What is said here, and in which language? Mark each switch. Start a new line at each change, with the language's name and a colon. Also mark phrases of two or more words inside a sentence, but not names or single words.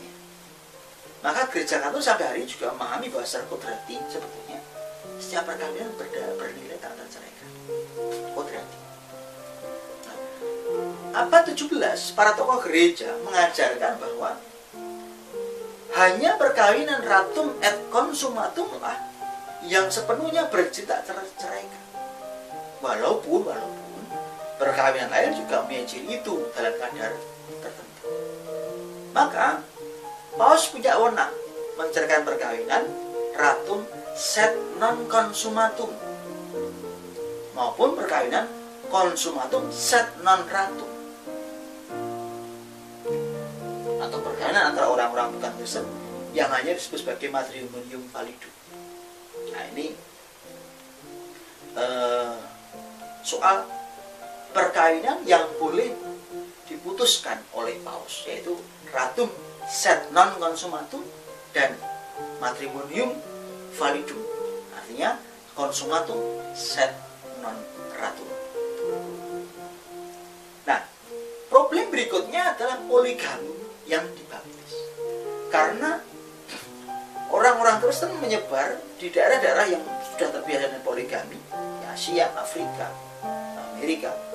Indonesian: Maka gereja Katolik sampai hari ini juga memahami bahwa secara kodrati sebetulnya setiap perkawinan bernilai tak terceraikan. Kodrati. Nah, abad 17 para tokoh gereja mengajarkan bahwa hanya perkawinan
Latin: ratum et consumatum
Indonesian: lah yang sepenuhnya tak terceraikan. Walaupun perkawinan lain juga mempunyai ciri itu dalam kadar tertentu. Maka Paus punya wewenang menceritakan perkawinan
Latin: ratum sed non consumatum
Indonesian: maupun perkawinan
Latin: consumatum sed non ratum,
Indonesian: atau perkawinan antara orang-orang bukan Kristen yang hanya disebut sebagai
Latin: matrimonium validum.
Indonesian: Nah, ini soal perkawinan yang boleh diputuskan oleh Paus, yaitu
Latin: ratum sed non consumatum
Indonesian: dan
Latin: matrimonium validum,
Indonesian: artinya
Latin: consumatum sed non ratum.
Indonesian: Nah, problem berikutnya adalah poligami yang dibaptis, karena orang-orang Kristen menyebar di daerah-daerah yang sudah terbiasa dengan poligami, di Asia, Afrika, Amerika.